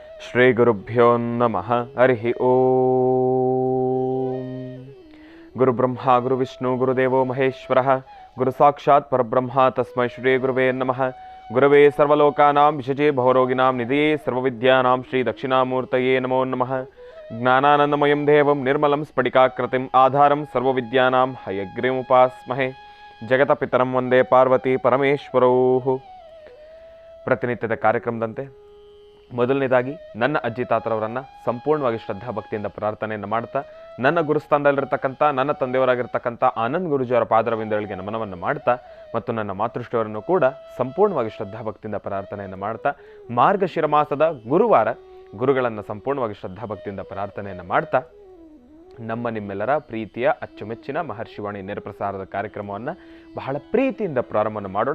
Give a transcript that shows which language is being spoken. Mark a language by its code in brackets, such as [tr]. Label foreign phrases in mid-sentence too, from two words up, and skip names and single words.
[sa] ಶ್ರೀ ಗುರುಭ್ಯೋ ನಮಃ. ಹರಿ ಓಂ. ಗುರು ಬ್ರಹ್ಮ ಗುರು ವಿಷ್ಣು ಗುರುದೇವೋ ಮಹೇಶ್ವರಃ. ಗುರು ಸಾಕ್ಷಾತ್ ಪರಬ್ರಹ್ಮ ತಸ್ಮೈ ಶ್ರೀ ಗುರುವೇ ನಮಃ. ಗುರವೇ ಸರ್ವಲೋಕಾನಾಂ ವಿಷಜೇ ಭವರೋಗಿನಾಂ ನಿಧಿಯೇ ಸರ್ವವಿದ್ಯಾನಾಂ ಶ್ರೀ ದಕ್ಷಿಣಾಮೂರ್ತಯೇ ನಮೋ ನಮಃ. ಜ್ಞಾನಾನಂದಮಯಂ ದೇವಂ ನಿರ್ಮಲಂ ಸ್ಫಟಿಕಾಕೃತಿಂ ಆಧಾರಂ ಸರ್ವವಿದ್ಯಾನಾಂ ಹಯಗ್ರೀಮುಪಾಸ್ಮಹೇ. ಜಗತಪಿತರಂ ವಂದೇ ಪಾರ್ವತಿ ಪರಮೇಶ್ವರೌ. [kn] ಪ್ರತಿನಿತ್ಯದ ಕಾರ್ಯಕ್ರಮದಂತೆ ಮೊದಲನೇದಾಗಿ ನನ್ನ ಅಜ್ಜಿ ತಾತರವರನ್ನು ಸಂಪೂರ್ಣವಾಗಿ ಶ್ರದ್ಧಾ ಭಕ್ತಿಯಿಂದ ಪ್ರಾರ್ಥನೆಯನ್ನು ಮಾಡ್ತಾ, ನನ್ನ ಗುರುಸ್ಥಾನದಲ್ಲಿರ್ತಕ್ಕಂಥ ನನ್ನ ತಂದೆಯವರಾಗಿರ್ತಕ್ಕಂಥ ಆನಂದ್ ಗುರುಜಿಯವರ ಪಾದರವಿಂದಗಳಿಗೆ ನಮನವನ್ನು ಮಾಡ್ತಾ, ಮತ್ತು ನನ್ನ ಮಾತೃಶ್ರೀಯವರನ್ನು ಕೂಡ ಸಂಪೂರ್ಣವಾಗಿ ಶ್ರದ್ಧಾ ಭಕ್ತಿಯಿಂದ ಪ್ರಾರ್ಥನೆಯನ್ನು ಮಾಡ್ತಾ, ಮಾರ್ಗಶಿರ ಮಾಸದ ಗುರುವಾರ ಗುರುಗಳನ್ನು ಸಂಪೂರ್ಣವಾಗಿ ಶ್ರದ್ಧಾ ಭಕ್ತಿಯಿಂದ ಪ್ರಾರ್ಥನೆಯನ್ನು ಮಾಡ್ತಾ, ನಮ್ಮ ನಿಮ್ಮೆಲ್ಲರ ಪ್ರೀತಿಯ ಅಚ್ಚುಮೆಚ್ಚಿನ ಮಹರ್ಷಿವಾಣಿ ನೇರಪ್ರಸಾರದ ಕಾರ್ಯಕ್ರಮವನ್ನು ಬಹಳ ಪ್ರೀತಿಯಿಂದ ಪ್ರಾರಂಭವನ್ನು ಮಾಡೋಣ.